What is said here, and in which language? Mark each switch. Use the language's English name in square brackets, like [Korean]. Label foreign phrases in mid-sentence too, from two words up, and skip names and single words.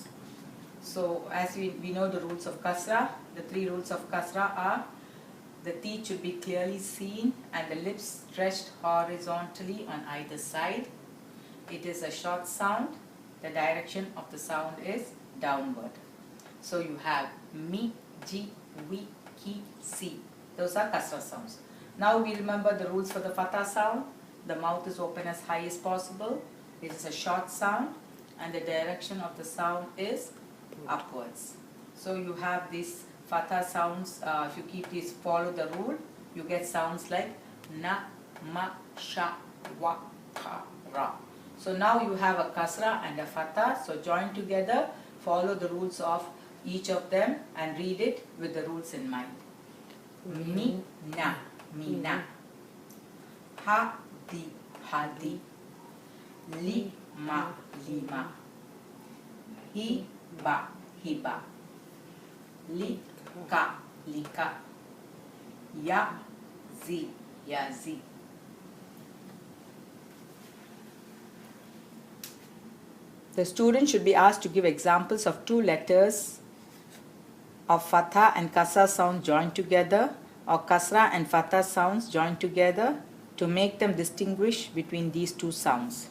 [English] So as we know the rules of kasra, the 3 rules of kasra are: the teeth should be clearly seen and the lips stretched horizontally on either side. It is a short sound. The direction of the sound is downward. So you have mi, ji, wi, ki, si. Those are kasra sounds. Now we remember the rules for the fatha sound. The mouth is open as high as possible. It is a short sound and the direction of the sound is upwards. So you have these fatha sounds. If you keep these, follow the rule, you get sounds like na, ma, sha, wa, ka, ra. So now you have a kasra and a fatha. So join together, follow the rules of each of them and read it with the rules in mind. [Arabic] Mi, na, mina. Ha, di, hadi. Li, ma, lima. Hi, ba, hiba. Li, ka, lika. Ya, zi, yazi. [English] The student should be asked to give examples of 2 letters of fatha and kasra sounds joined together, or kasra and fatha sounds joined together, to make them distinguish between these 2 sounds.